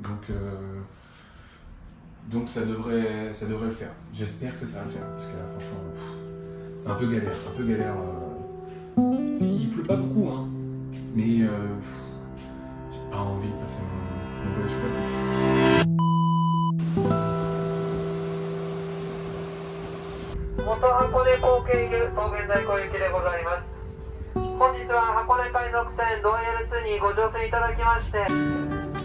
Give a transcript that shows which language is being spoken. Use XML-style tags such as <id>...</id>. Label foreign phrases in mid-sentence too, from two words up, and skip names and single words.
<fr>Donc ça devrait le faire. J'espère que ça va le faire parce que là, franchement, c'est un peu galère. Il pleut pas beaucoup, hein, mais j'ai pas envie de passer mon voyage quoi.</fr> <ja>元箱根後継牛と現在小雪でございます。本日は箱根海賊船ロイヤル2にご乗船いただきまして</ja>